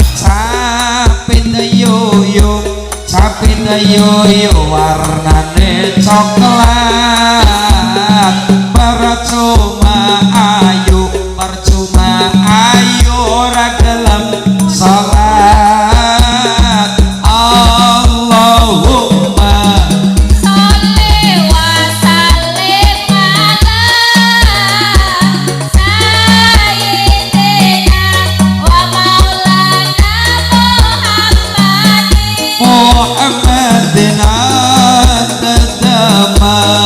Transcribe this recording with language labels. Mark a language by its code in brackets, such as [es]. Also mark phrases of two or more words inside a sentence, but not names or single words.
[jv] Sapi dayuyu warnane coklat percuma ayu ora gelem salat. [ar] Allahumma صل وسلم على سيدنا ومولانا محمد عدد ما